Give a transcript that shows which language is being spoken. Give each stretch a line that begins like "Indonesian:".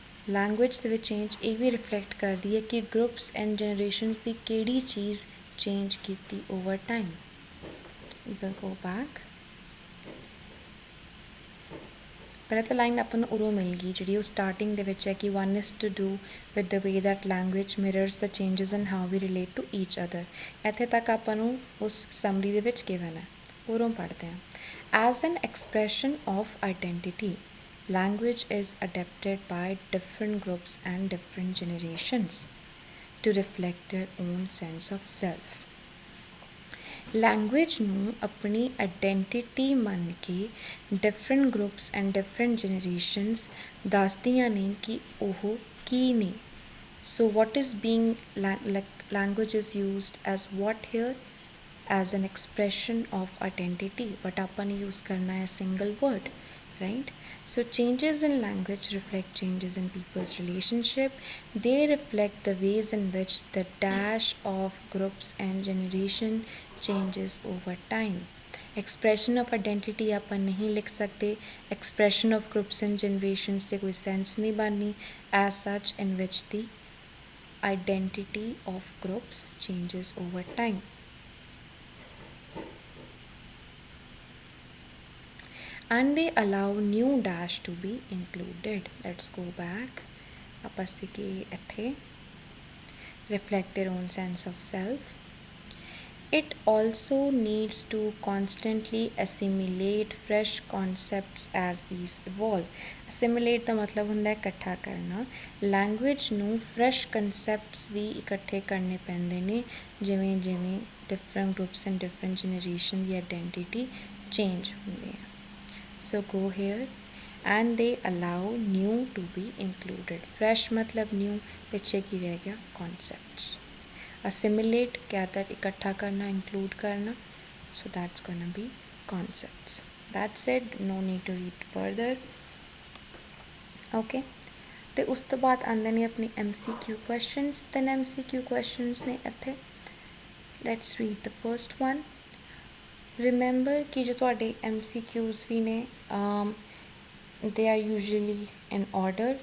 Punjabi: Language ਦੇ ਵਿੱਚ change ਇਹ ਵੀ ਰਿਫਲੈਕਟ ਕਰਦੀ ਹੈ ਕਿ ਗਰੁੱਪਸ ਐਂਡ ਜਨਰੇਸ਼ਨਸ ਦੀ ਕਿਹੜੀ ਚੀਜ਼ ਚੇਂਜ ਕੀਤੀ over time.
English: We will go back.
Punjabi: ਪਹਿਲਾਂ ਤਾਂ ਲਾਈਨ ਆਪਾਂ ਨੂੰ ਉਰੋਂ ਮਿਲ ਗਈ ਜਿਹੜੀ ਉਹ ਸਟਾਰਟਿੰਗ ਦੇ ਵਿੱਚ ਹੈ ਕਿ
English: One is to do with the way that language mirrors the changes in how we relate to each other.
Punjabi: ਇੱਥੇ ਤੱਕ ਆਪਾਂ ਨੂੰ ਉਸ ਸਮਰੀ ਦੇ ਵਿੱਚ ਗਿਵਨ ਹੈ। ਉਰੋਂ ਪੜ੍ਹਦੇ ਹਾਂ।
English: As an expression of identity language is adapted by different groups and different generations to reflect their own sense of self।
Punjabi: Language ਨੂੰ ਆਪਣੀ ਆਈਡੈਂਟੀਟੀ ਮੰਨ ਕੇ different groups and different generations ਦੱਸਦੀਆਂ ਨੇ ਕਿ ਉਹ ਕੀ ਨੇ।
English: so what is being language is used as what here as an expression of identity, but
Punjabi: ਆਪਾਂ ਨੇ use ਕਰਨਾ ਹੈ
English: single word, right? So changes in language reflect changes in people's relationship. They reflect the ways in which the dash of groups and generation changes over time। expression of identity
Punjabi: ਆਪਾਂ नहीं लिख सकते।
English: expression of groups and generations
Hindi: से कोई sense नहीं बननी।
English: as such in which the identity of groups changes over time। and they allow new dash to be included। let's go back।
Punjabi: ਆਪਾਂ ਸੀਗੇ ਇੱਥੇ
English: reflect their own sense of self। it also needs to constantly assimilate fresh concepts as these evolve।
Punjabi: assimilate ਦਾ ਮਤਲਬ ਹੁੰਦਾ ਹੈ ਇਕੱਠਾ ਕਰਨਾ। Language ਨੂੰ fresh concepts ਵੀ ਇਕੱਠੇ ਕਰਨੇ ਪੈਂਦੇ ਨੇ ਜਿਵੇਂ ਜਿਵੇਂ different groups and different generation ਦੀ identity change ਹੁੰਦੀ ਹੈ।
English: So go here and they allow new to be included।
Hindi: fresh मतलब new, पीछे की रह गया concepts। assimilate कहता है इकट्ठा करना, include करना,
English: so that's gonna be concepts। that's it, no need to read further।
Punjabi: okay, ਤੇ ਉਸ ਤੋਂ ਬਾਅਦ ਆਉਂਦੇ ਨੇ ਆਪਣੇ MCQ questions। ਤਿੰਨ MCQ questions ਨੇ ਇੱਥੇ।
English: let's read the first one।
Punjabi: Remember ਕਿ ਜੋ ਤੁਹਾਡੇ MCQs ਵੀ ਨੇ
English: They are usually in order.